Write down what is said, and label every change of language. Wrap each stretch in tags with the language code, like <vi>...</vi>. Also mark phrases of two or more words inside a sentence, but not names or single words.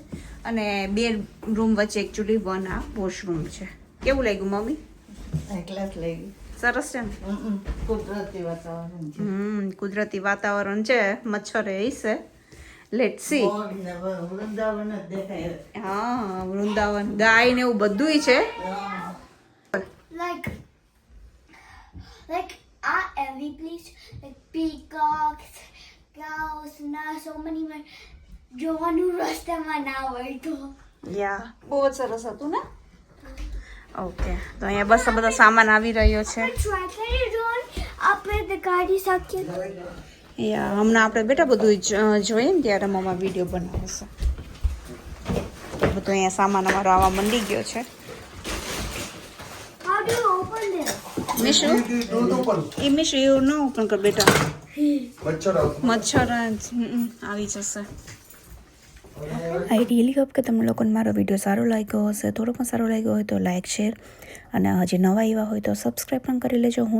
<gu>અને 2 રૂમ વચ્ચે એકચ્યુઅલી 1 આ વોશરૂમ છે. કેવું લાગ્યું મમ્મી? સરસ છે ને? કુદરતી વાતાવરણ છે. મચ્છર હશે.</gu> <en>let see.</en> <gu>હા, વૃંદાવન ગાય ને એવું બધુંય છે.</gu> <en>Like every place, like peacocks, cows, now so many more.</en> <gu>જોવાનું રસ્તામાં ના હોય તો યા બહુ જ સરસ હતું ને. ઓકે, તો અહીંયા બસ આ બધો સામાન આવી રહ્યો છે. આપણે ગાડી શકીએ. યા હમણાં આપણે બેટા બધું જોઈએ ને ત્યારે મમ્મા વિડીયો બનાવશે. બધું અહીંયા સામાન અમારો આવવા મંડી ગયો છે.</gu> <en>How do you open this?</en> <gu>મિશુ એ મિશુ એવું ન ઓપન કર બેટા, મચ્છર આવી જશે.</gu> <en>I really hope</en> <gu>કે તમને લોકોને મારો વિડીયો સારો લાગ્યો હશે. થોડો પણ સારો લાગ્યો હોય તો લાઇક, શેર અને હજી નવા આવ્યા હોય તો સબસ્ક્રાઈબ પણ કરી લેજો.</gu>